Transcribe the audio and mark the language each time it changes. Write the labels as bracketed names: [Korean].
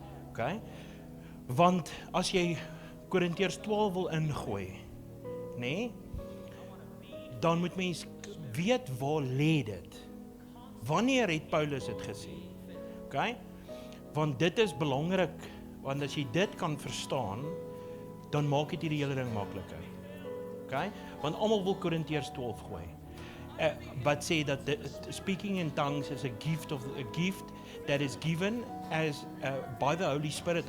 [Afrikaans] Okay? Want as jy Korintiërs 12 wil ingooi, nê? Dan moet mens weet waar lê dit. Wanneer het Paulus dit gesê? Okay? Want dit is belangrik, want as jy dit kan verstaan, dan maak dit hierdie hele ding makliker. Okay? Want almal wil Korintiërs 12 gooi. [English] But say that speaking in tongues is a gift that is given as by the Holy Spirit.